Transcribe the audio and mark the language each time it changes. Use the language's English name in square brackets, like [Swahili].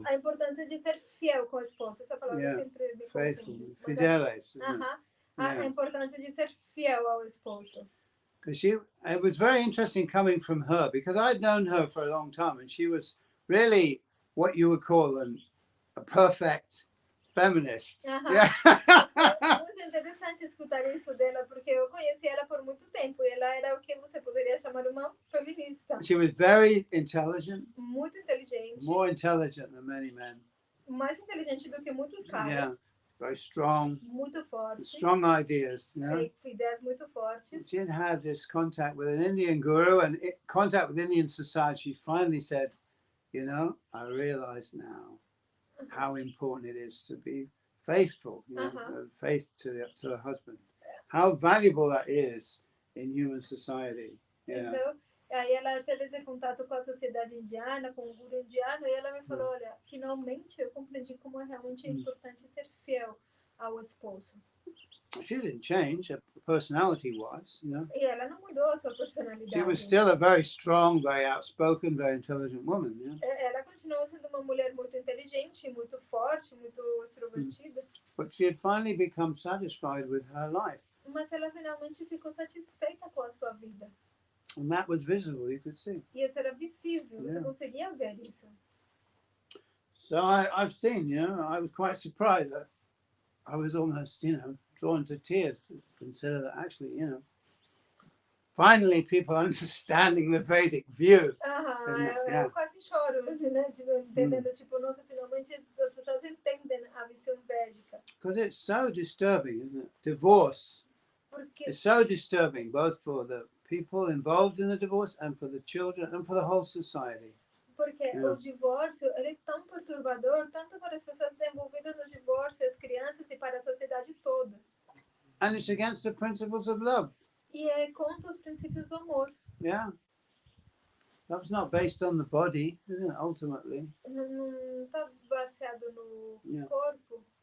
[Portuguese] Não, a importância de ser fiel com a esposa. Essa palavra sempre me [English] faithful. [Portuguese] confunde. Fidelis. A importância de ser fiel ao esposo. [English] Because it was very interesting coming from her, because I'd known her for a long time, and she was really what you would call a perfect feminist. Yeah. [Portuguese] Muito interessante escutar isso dela, porque eu conheci ela por muito tempo e ela era o que você poderia chamar uma feminista. [English] She was very intelligent. [Portuguese] Muito inteligente. [English] More intelligent than many men. [Portuguese] Mais inteligente do que muitos caras. [English] Yeah. Very strong. [Portuguese] Muito forte. [English] Strong ideas, you know. [Portuguese] Ideias muito fortes. [English] She had had this contact with an Indian guru and contact with Indian society. She finally said, you know, I realize now how important it is to be faithful, you know, faith to the husband. How valuable that is in human society. Yeah. [Portuguese] Então, aí ela teve esse contato com a sociedade indiana, com o guru indiano, e ela me falou, olha, finalmente eu compreendi como é realmente importante ser fiel ao esposo. [English] She didn't change personality-wise, you know. [Portuguese] E ela não mudou a sua personalidade. [English] She was still a very strong, very outspoken, very intelligent woman, you know. [Portuguese] Ela continuou sendo uma mulher muito inteligente, muito forte, muito extrovertida. [English] But she had finally become satisfied with her life. [Portuguese] Mas ela finalmente ficou satisfeita com a sua vida. [English] And that was visible, you could see. [Portuguese] E isso era visível, você conseguia ver isso. [English] So I've seen, you know, I was quite surprised that I was almost, you know, drawn to tears to consider that actually, you know, finally people are understanding the Vedic view. [Portuguese] Eu quase choro, né, entendendo, tipo, nossa, finalmente as pessoas entendem a visão védica. [English] Because it's so disturbing, isn't it? Divorce. [Portuguese] Porque [English] it's so disturbing, both for the people involved in the divorce and for the children and for the whole society. [Portuguese] Porque o divórcio, ele é tão perturbador, tanto para as pessoas envolvidas no divórcio, as crianças e para a sociedade toda. [English] And it's against the principles of love. [Portuguese] E é contra os princípios do amor. [English] Yeah. Love's not based on the body, isn't it, ultimately? [Portuguese] Não está baseado no corpo.